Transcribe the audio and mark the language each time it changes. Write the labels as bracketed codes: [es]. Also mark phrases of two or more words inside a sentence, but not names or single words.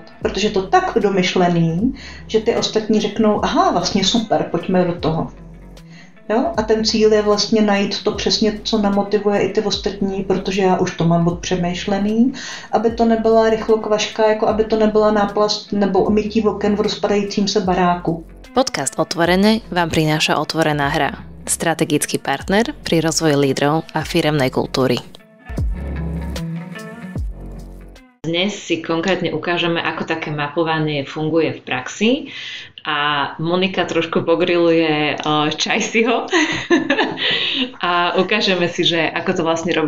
[cs] Protože to tak domyšlený, že ty ostatní řeknou, aha, vlastně super, pojďme do toho. Jo? A ten cíl je vlastně najít to přesně, co namotivuje i ty ostatní, protože já už to mám odpřemýšlený, aby to nebyla rychlokvaška, jako aby to nebyla náplast nebo omytí oken v rozpadajícím se baráku. [sk] Podcast Otvorené vám prináša Otvorená hra, strategický partner pri rozvoji lídrov a firemnej kultúry. Dnes si konkrétne ukážeme, ako také mapovanie funguje v praxi a Monika trošku pogriluje Čajsiho a ukážeme si, že ako to vlastne robí.